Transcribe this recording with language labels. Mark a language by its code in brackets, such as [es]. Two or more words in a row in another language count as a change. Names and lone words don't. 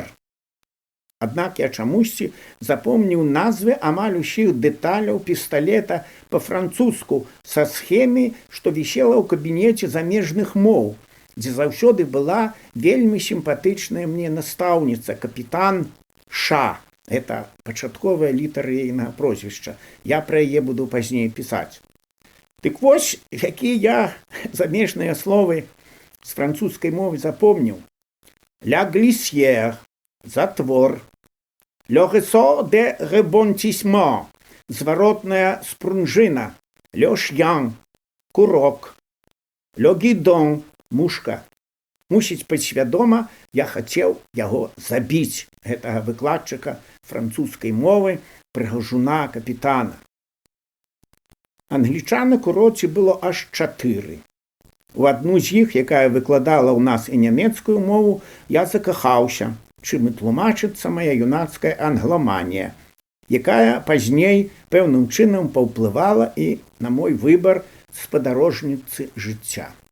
[be] Аднак я чамусьці запомніў назвы амаль усіх дэталяў пісталета па-французску са схемай, што вісела ў кабінеце замежных моў, дзе заўсёды была вельмі сімпатычная мне настаўніца, капітан Ша. Это пачатковая літара яйнага прозвішча. Я пра яе буду пазней пісаць. Дык вось, якія я замежныя словы з французскай мовы запомніў. [fr] «La glissière» – затвор. «Le ressort de rebondissement» – зваротная спрунжына. «Le chien» – курок. «Le guidon» – [be] мушка. Мусіць, падсвядома, я хацеў яго забіць, гэтага выкладчыка французскай мовы, прыгажуна капітана. Англічанак у роце было аж 4. У адну з іх, якая выкладала ў нас і нямецкую мову, я закахаўся, чым і тлумачыцца мая юнацкая англаманія, якая пазней пэўным чынам паўплывала і на мой выбар спадарожніцы жыцця.